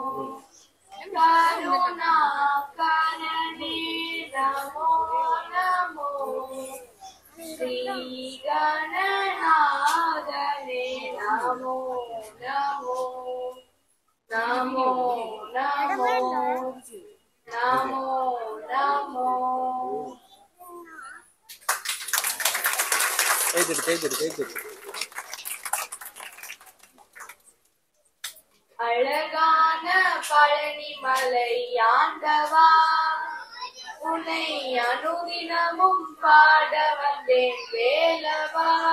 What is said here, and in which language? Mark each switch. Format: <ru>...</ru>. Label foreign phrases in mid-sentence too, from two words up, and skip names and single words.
<sa>करुणा करणे नमो नमो श्री गणनाथने नमो नमो नमो नमो नमो नमो</sa> <ta>அழகான பழனிமலை ஆண்டவா உன்னை அனுதினமும் பாட வந்தேன் வேலவா</ta>